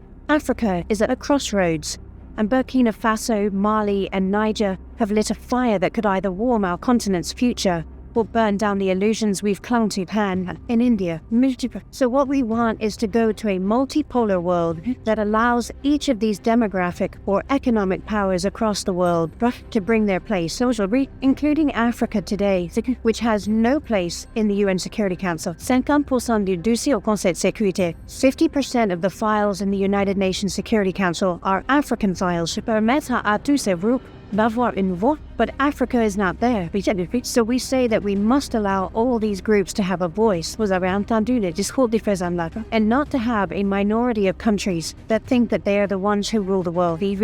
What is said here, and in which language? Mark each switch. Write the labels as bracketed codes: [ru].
[en] Africa is at a crossroads, and Burkina Faso, Mali, and Niger have lit a fire that could either warm our continent's future or burn down the illusions we've clung to in India. So what we want is to go to a multipolar world that allows each of these demographic or economic powers across the world to bring their place, including Africa today, which has no place in the UN Security Council. [fr] 50% du dossier au Conseil de sécurité. [en] 50% of the files in the United Nations Security Council are African files. [fr] Permettre à tous ces groupes d'avoir une voix, [en] but Africa is not there. So we say that we must allow all these groups to have a voice, and not to have a minority of countries that think that they are the ones who rule the world.